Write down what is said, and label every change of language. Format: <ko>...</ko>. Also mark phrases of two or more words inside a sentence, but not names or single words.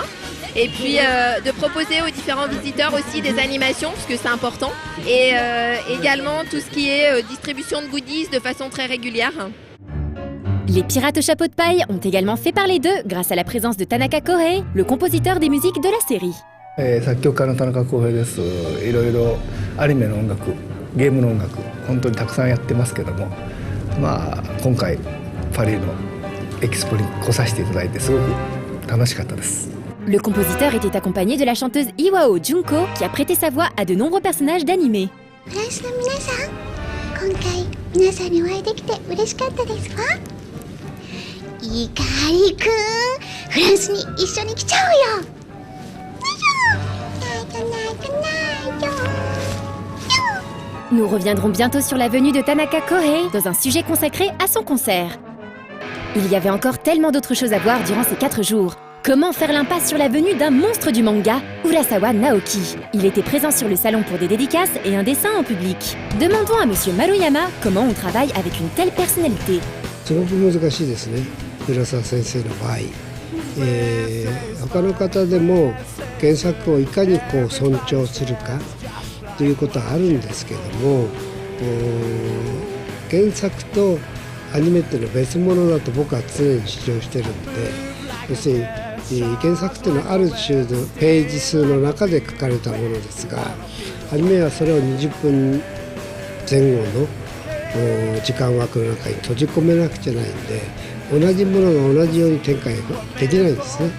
<fr>Et puis de proposer aux différents visiteurs aussi des animations, parce que c'est important, et également tout ce qui est distribution de goodies de façon très régulière. Les Pirates au chapeau de paille ont également fait parler d'eux grâce à la présence de Tanaka Kohei, le compositeur des musiques de la série.</fr> <ja>作曲家の田中康平です。いろいろアニメの音楽ゲームの音楽本当にたくさんやってますけども、まあ今回パリのエキスポに来させていただいてすごく楽しかったです。</ja> <fr>Le compositeur était accompagné de la chanteuse Iwao Junko qui a prêté sa voix à de nombreux personnages d'animés.</fr> <ja>フランスの皆さん、今回皆さんにお会いできて嬉しかったですか？イカリくん、フランスに一緒に来ちゃうよ。</ja> <fr>Nous reviendrons bientôt sur la venue de Tanaka Kohei dans un sujet consacré à son concert. Il y avait encore tellement d'autres choses à voir durant ces 4 jours. Comment faire l'impasse sur la venue d'un monstre du manga, Urasawa Naoki? Il était présent sur le salon pour des dédicaces et un dessin en public. Demandons à Monsieur Maruyama comment on travaille avec une telle personnalité.</fr> <ja>すごく難しいですね、浦沢先生の場合。他の方でも原作をいかにこう尊重するかということはあるんですけども、原作とアニメっていうのは別物だと僕は常に主張してるんで、要するに原作っていうのはある種のページ数の中で書かれたものですが、アニメはそれを20分前後の時間枠の中に閉じ込めなくちゃないんで、同じものが同じように展開できないんですね。</ja>